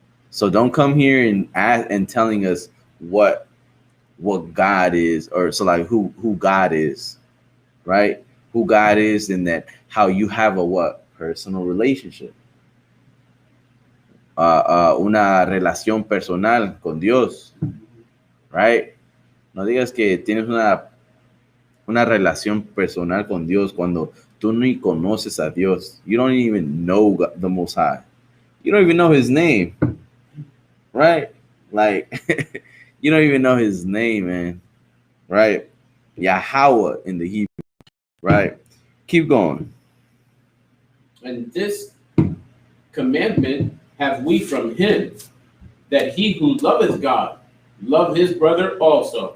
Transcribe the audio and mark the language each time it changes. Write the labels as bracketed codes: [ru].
[en] So don't come here and telling us what God is, or so like who God is, right? Who God is, and that how you have a what personal relationship, [es] una relación personal con Dios, [en] right? [es] No digas que tienes una relación personal con Dios cuando tú ni conoces a Dios. [en] You don't even know the Most High. You don't even know His name, right? Like you don't even know His name, man, right? Yahweh in the Hebrew, right? Keep going. And this commandment have we from him, that he who loveth God love his brother also.